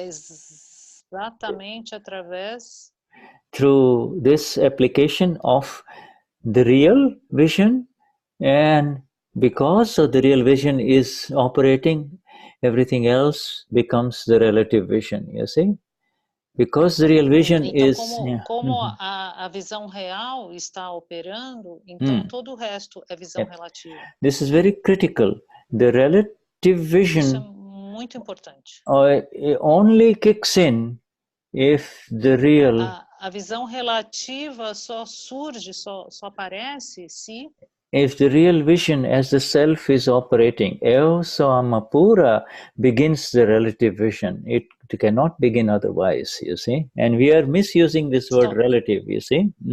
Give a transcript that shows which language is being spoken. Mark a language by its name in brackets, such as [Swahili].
[Portuguese] Exatamente através. [English] Through this application of the real vision, and because of the real vision is operating, everything else becomes the relative vision. You see. Because the real vision is. [Portuguese] Como a visão real está operando, então todo o resto é visão relativa. [English] This is very critical. The relative vision. [Portuguese] Isso é muito importante. [English] Only kicks in if the real. [Portuguese] A visão relativa só surge, só aparece se. [English] If the real vision as the self is operating, eo samapura begins the relative vision. It cannot begin otherwise, you see. And we are misusing this word relative, you see.